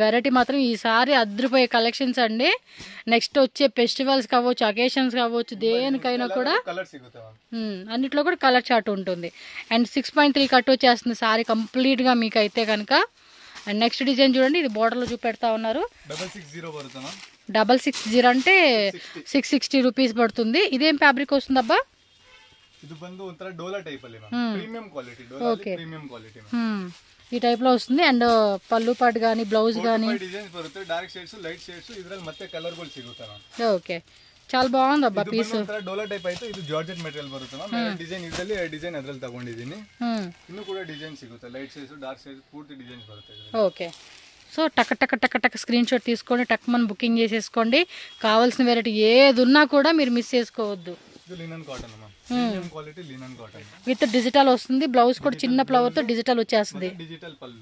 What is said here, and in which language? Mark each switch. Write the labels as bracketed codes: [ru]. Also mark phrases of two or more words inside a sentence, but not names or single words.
[te] వెరైటీ మాత్రం ఈసారి అద్రిపోయే కలెక్షన్స్ అండి. నెక్స్ట్ వచ్చే ఫెస్టివల్స్ కావచ్చు, అకేషన్స్ కావచ్చు, దేనికైనా కూడా అన్నిట్లో కూడా [en] color chart [te] ఉంటుంది. అండ్ 6.3 కట్ వచ్చేస్తుంది సారీ కంప్లీట్ గా మీకు అయితే కనుక. అండ్ [en] next design [te] చూడండి, ఇది బోర్డర్ లో చూపెడతా ఉన్నారు. 660 అంటే 660 రూపీస్ పడుతుంది. ఇదేం ఫ్యాబ్రిక్ వస్తుంది అబ్బా? [kn] ಇದು ಬಂದು ಒಂತರ ಡೋಲಾ ಟೈಪ್ ಅಲ್ಲಿ [en] premium quality. Dola premium quality [te] ఈ టైప్ లో వస్తుంది. అండ్ పళ్ళు పాటు గానీ, బ్లౌజ్ గానీ [kn] డిజైన్స్ ಬರುತ್ತೆ. [en] dark shades, light shades, [kn] ఇದ್ರಲ್ಲಿ ಮತ್ತೆ ಕಲರ್ ಗಳು ಸಿಗುತ್ತೆ. [te] ఓకే, చాలా బాగుంది అబ్బా పీస్. [kn] ಡೋಲಾ ಟೈಪ್ అయితే ಇದು [en] georgette material [kn] ಬರುತ್ತೆ ಮ್ಯಾಮ್. ಡಿಸೈನ್ ಇದರಲ್ಲಿ ಡಿಸೈನ್ ಅದರಲ್ಲಿ ತಗೊಂಡಿದ್ದೀನಿ. ಇನ್ನು ಕೂಡ ಡಿಸೈನ್ ಸಿಗುತ್ತೆ. [en] light shades, dark shades [kn] పూర్తి డిజైన్స్ బರುತ್ತೆ. [te] ఓకే, సో టక్ టక్ టక్ టక్ [en] screen shot [te] తీసుకోండి, టక్ మనం బుకింగ్ చేసేసుకోండి. కావాల్సిన వెరైటీ ఏది ఉన్నా కూడా మీరు మిస్ చేసుకోవద్దు. [en] linen cotton ma'am, premium quality linen cotton with digital [te] వస్తుంది. బ్లౌజ్ కూడా చిన్న ఫ్లవర్ తో డిజిటల్ వచ్చేస్తుంది.